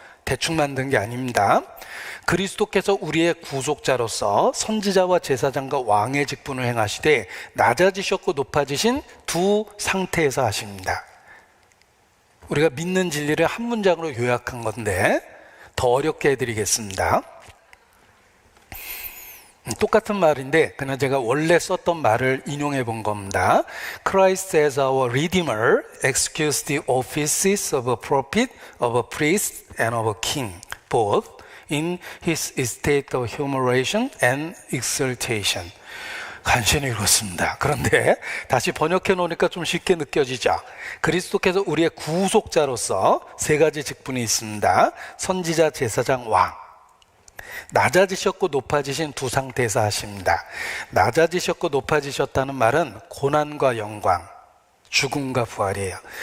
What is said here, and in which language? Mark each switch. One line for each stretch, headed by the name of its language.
Korean: 대충 만든 게 아닙니다. 그리스도께서 우리의 구속자로서 선지자와 제사장과 왕의 직분을 행하시되 낮아지셨고 높아지신 두 상태에서 하십니다. 우리가 믿는 진리를 한 문장으로 요약한 건데 더 어렵게 해드리겠습니다. 똑같은 말인데 그냥 제가 원래 썼던 말을 인용해 본 겁니다.
English: Christ as our Redeemer executes the offices of a prophet, of a priest, and of a king, both in his estate of humiliation and exaltation.
Korean: 간신히 읽었습니다. 그런데 다시 번역해 놓으니까 좀 쉽게 느껴지죠. 그리스도께서 우리의 구속자로서 세 가지 직분이 있습니다. 선지자, 제사장, 왕. 낮아지셨고 높아지신 두 상태에서 하십니다. 낮아지셨고 높아지셨다는 말은 고난과 영광, 죽음과 부활이에요.